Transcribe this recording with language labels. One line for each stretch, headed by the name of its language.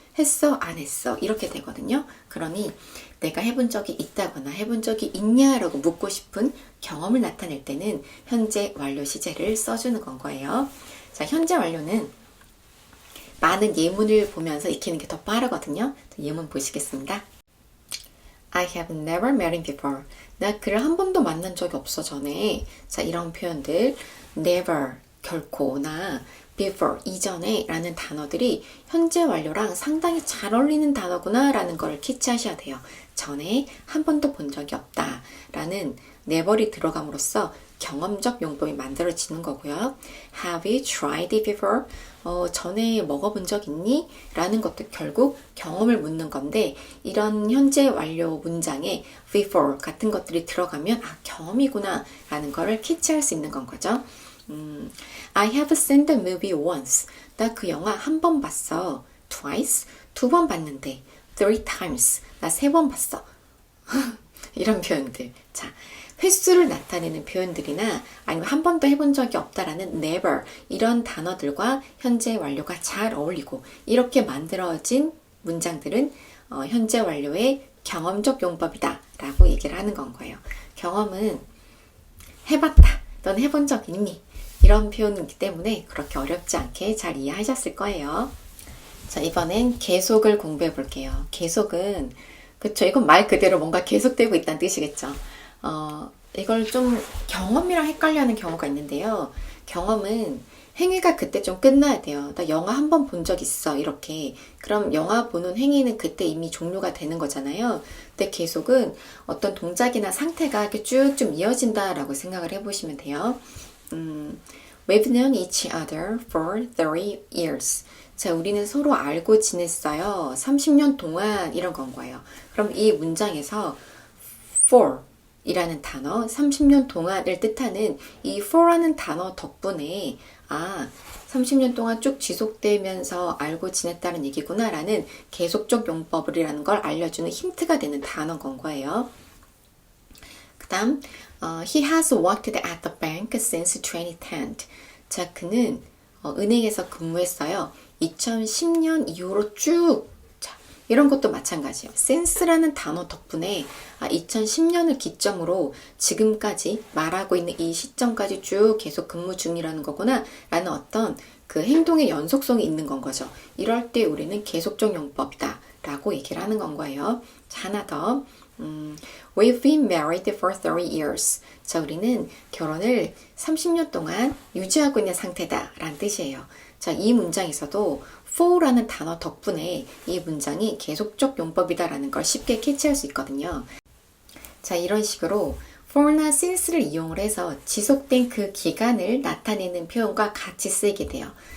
Korean: 했어 안 했어 이렇게 되거든요. 그러니 내가 해본 적이 있다거나 해본 적이 있냐라고 묻고 싶은 경험을 나타낼 때는 현재 완료 시제를 써주는 건 거예요. 자, 현재 완료는 많은 예문을 보면서 익히는 게 더 빠르거든요. 예문 보시겠습니다.
English: I have never met him before.
Korean: 나 그를 한 번도 만난 적이 없어 전에. 자, 이런 표현들 never 결코나 before 이전에 라는 단어들이 현재 완료랑 상당히 잘 어울리는 단어구나 라는 걸 캐치하셔야 돼요. 전에 한 번도 본 적이 없다 라는 never이 들어감으로써 경험적 용법이 만들어지는 거고요.
English: Have you tried it before?
Korean: 전에 먹어본 적 있니? 라는 것도 결국 경험을 묻는 건데 이런 현재 완료 문장에 before 같은 것들이 들어가면 경험이구나 라는 거를 캐치할 수 있는 건 거죠.
English: I have seen the movie once.
Korean: 나 그 영화 한 번 봤어. Twice. 두 번 봤는데.
English: Three times.
Korean: 나 세 번 봤어. 이런 표현들. 자, 횟수를 나타내는 표현들이나 아니면 한 번도 해본 적이 없다라는 never 이런 단어들과 현재 완료가 잘 어울리고 이렇게 만들어진 문장들은 현재 완료의 경험적 용법이다 라고 얘기를 하는 건 거예요. 경험은 해봤다. 넌 해본 적 있니? 이런 표현이기 때문에 그렇게 어렵지 않게 잘 이해하셨을 거예요. 자, 이번엔 계속을 공부해 볼게요. 계속은 그쵸, 이건 말 그대로 뭔가 계속되고 있다는 뜻이겠죠. 이걸 좀 경험이랑 헷갈려하는 경우가 있는데요. 경험은 행위가 그때 좀 끝나야 돼요. 나 영화 한 번 본 적 있어 이렇게. 그럼 영화 보는 행위는 그때 이미 종료가 되는 거잖아요. 근데 계속은 어떤 동작이나 상태가 이렇게 쭉쭉 이어진다라고 생각을 해보시면 돼요.
English: We've known each other for 30 years.
Korean: 자, 우리는 서로 알고 지냈어요. 30년 동안 이런 건 거예요. 그럼 이 문장에서 for 이라는 단어, 30년 동안을 뜻하는 이 for라는 단어 덕분에 30년 동안 쭉 지속되면서 알고 지냈다는 얘기구나 라는 계속적 용법이라는 걸 알려주는 힌트가 되는 단어인 건 거예요. 그 다음
English: He has worked at the bank since 2010.
Korean: 자, 그는 은행에서 근무했어요. 2010년 이후로 쭉. 자, 이런 것도 마찬가지예요. since라는 단어 덕분에 2010년을 기점으로 지금까지 말하고 있는 이 시점까지 쭉 계속 근무 중이라는 거구나 라는 어떤 그 행동의 연속성이 있는 건 거죠. 이럴 때 우리는 계속적 용법이다 라고 얘기를 하는 건 거예요. 자, 하나 더.
English: We've been married for 30 years.
Korean: 자, 우리는 결혼을 30년 동안 유지하고 있는 상태다 라는 뜻이에요. 자, 이 문장에서도 for라는 단어 덕분에 이 문장이 계속적 용법이다 라는 걸 쉽게 캐치할 수 있거든요. 자, 이런 식으로 for나 since를 이용을 해서 지속된 그 기간을 나타내는 표현과 같이 쓰이게 돼요.